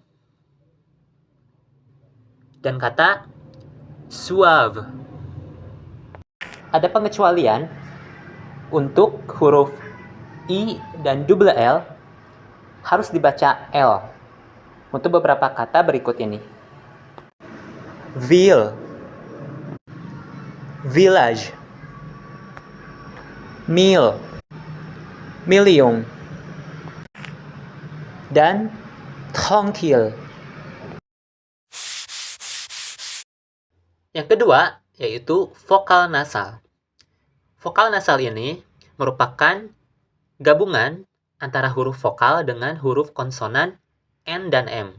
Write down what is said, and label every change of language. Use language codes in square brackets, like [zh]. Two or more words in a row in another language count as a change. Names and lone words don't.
[id] Dan kata suave. Ada pengecualian untuk huruf I dan double L harus dibaca L untuk beberapa kata berikut ini. [fr] Ville, village, mille, million, [id] dan tranquille. Yang kedua, yaitu vokal nasal. Vokal nasal ini merupakan gabungan antara huruf vokal dengan huruf konsonan N dan M.